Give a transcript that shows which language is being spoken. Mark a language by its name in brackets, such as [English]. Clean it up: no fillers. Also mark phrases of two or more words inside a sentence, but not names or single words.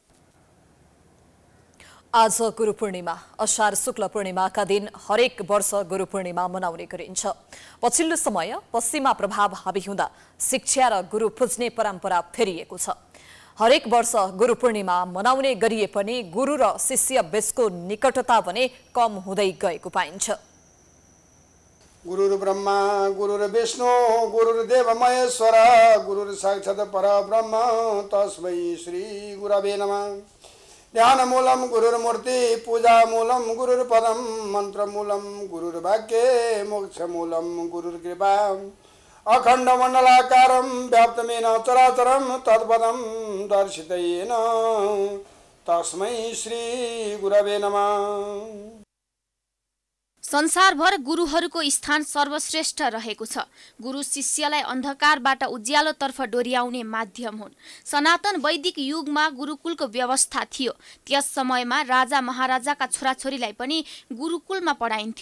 [Nepali] आज गुरु पूर्णिमा, असार शुक्ल पूर्णिमाका दिन हरेक वर्ष गुरु पूर्णिमा मनाउने गरिन्छ। पछिल्लो समय पश्चिमा प्रभाव हावी हुँदा शिक्षा र गुरु पुज्ने परम्परा फेरिएको छ। हरेक वर्ष गुरु पूर्णिमा मनाउने गरिए पनि गुरु र शिष्य बीचको निकटता भने कम हुँदै गएको पाइन्छ। [Sanskrit] गुरुर्ब्रह्मा गुरुर्विष्णु गुरुर्देव महेश्वर गुरुर्साक्षात् परब्रह्म तस्मै श्री गुरवे नमः। ध्यानमूलं गुरुर्मूर्ति पूजामूलं गुरुर्पदं मन्त्रमूलं गुरुर्वाक्ये मोक्षमूलं गुरुर्कृपा अखण्डमण्डलाकारं व्याप्तमेन चराचरं तत्पदं दर्शितेन तस्मै श्री गुरवे नमः। [Nepali] संसारभर गुरुहरूको स्थान सर्वश्रेष्ठ रहेको छ। गुरु शिष्यलाई अन्धकारबाट उज्यालोतर्फ डोर्याउने माध्यम हुन्। सनातन वैदिक युगमा गुरुकुलको व्यवस्था थियो। त्यस समयमा राजा महाराजाका छोराछोरीलाई पनि गुरुकुलमा पढाइन्थ्यो।